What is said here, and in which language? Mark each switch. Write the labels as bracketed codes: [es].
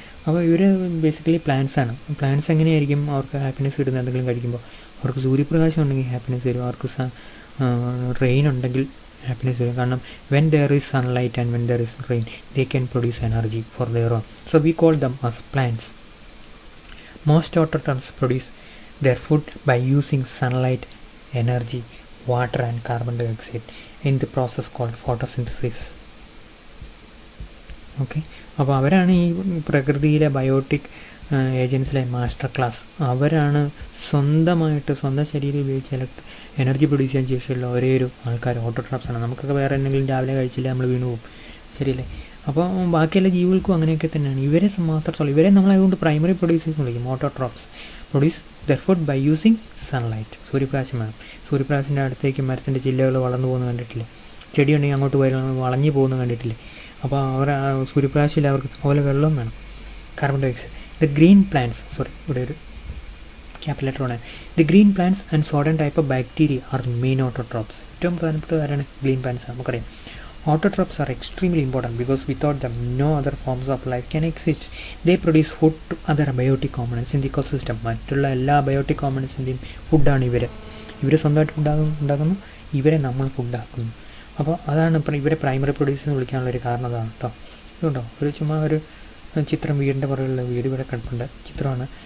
[ml] അപ്പോൾ ഇവർ basically പ്ലാന്റ്സാണ്. Plants എങ്ങനെയായിരിക്കും അവർക്ക് ഹാപ്പിനെസ് കിട്ടുന്നത്? എന്തെങ്കിലും കഴിക്കുമ്പോൾ അവർക്ക് സൂര്യപ്രകാശം ഉണ്ടെങ്കിൽ ഹാപ്പിനെസ് വരും, അവർക്ക് റെയിൻ ഉണ്ടെങ്കിൽ ഹാപ്പിനെസ് വരും. [en] കാരണം when there is sunlight and when there is rain they can produce energy for their own. So we call them as plants. Most autotrophs produce their food by using sunlight, energy, water and carbon dioxide in the process called photosynthesis. [ml] Okay, അപ്പോൾ അവരാണ് ഈ പ്രകൃതിയിലെ biotic ഏജൻസിലെ master class. അവരാണ് സ്വന്തം ശരീരം ഉപയോഗിച്ച് energy produce ചെയ്യാൻ ശേഷിയുള്ള ഒരേ ഒരു ആൾക്കാർ ഓട്ടോട്രോപ്സാണ്. നമുക്കൊക്കെ വേറെ എന്തെങ്കിലും രാവിലെ കഴിച്ചില്ല നമ്മൾ വീണു പോകും, ശരിയല്ലേ? അപ്പോൾ ബാക്കിയുള്ള ജീവികൾക്കും അങ്ങനെയൊക്കെ തന്നെയാണ്. ഇവരെ മാത്രത്തോളം ഇവരെ നമ്മളതുകൊണ്ട് പ്രൈമറി പ്രൊഡ്യൂസേഴ്സ് എന്ന് വിളിക്കും. [en] Autotrophs produce their food by using sunlight. [ml] സൂര്യപ്രകാശം വേണം. സൂര്യപ്രകാശത്തിൻ്റെ അടുത്തേക്ക് മരത്തിൻ്റെ ചില്ലകൾ വളർന്നു പോകുന്നത് കണ്ടിട്ടില്ലേ? ചെടി ഉണ്ടെങ്കിൽ അങ്ങോട്ട് വളഞ്ഞു പോകുന്നത് കണ്ടിട്ടില്ലേ? അപ്പോൾ അവർ സൂര്യപ്രകാശമില്ല, അവർക്ക് അതുപോലെ വെള്ളം വേണം, carbon dioxide. The green plants ഇവിടെ ഒരു ക്യാപിറ്റൽ ലെറ്റർ ആണ്. [en] The green plants and certain type of bacteria are main autotrophs. [ml] ഏറ്റവും പ്രധാനപ്പെട്ട ആരാണ്? Green plants. നമുക്കറിയാം [en] autotrophs are extremely important because without them no other forms of life can exist. They produce food to other biotic components in the ecosystem. [ml] മറ്റുള്ള എല്ലാ biotic കോമ്പണൻസിൻ്റെയും ഫുഡാണ് ഇവർ സ്വന്തമായിട്ട് ഉണ്ടാക്കുന്നു, ഇവരെ നമ്മൾ ഫുഡാക്കുന്നു. അപ്പോൾ അതാണ് ഇവരെ പ്രൈമറി പ്രൊഡ്യൂസേഴ്സ് എന്ന് വിളിക്കാനുള്ളൊരു കാരണം അതാണ് കേട്ടോ. ഇതുണ്ടോ, ചുമ്മാ ഒരു ചിത്രം, വീടിൻ്റെ പുറകിലുള്ള വീട് ഇവിടെ കിടപ്പുണ്ട് ചിത്രമാണ്.